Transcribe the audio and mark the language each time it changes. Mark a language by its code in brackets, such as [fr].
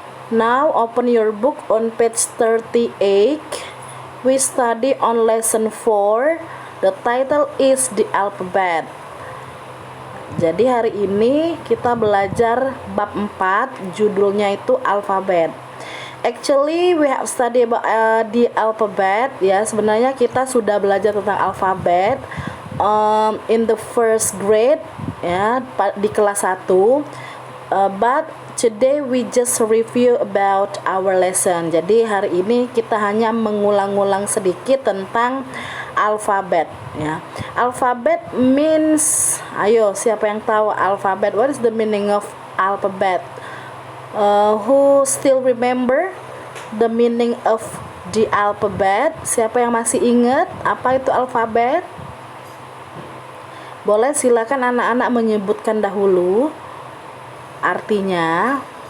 [en] Now open your book on page 38. We study on lesson 4. The title is the alphabet. [id] Jadi hari ini kita belajar bab 4, judulnya itu alfabet. [en] Actually we have study about the alphabet ya. [id] Sebenarnya kita sudah belajar tentang alfabet [en] in the first grade [id] ya, di kelas 1. [en] But today we just review about our lesson. [id] Jadi hari ini kita hanya mengulang-ulang sedikit tentang alfabet ya. [en] Alphabet means, [id] ayo siapa yang tahu alfabet? [en] What is the meaning of alphabet? Who still remember the meaning of the alphabet? [id] Siapa yang masih ingat apa itu alfabet? Boleh silakan anak-anak menyebutkan dahulu artinya.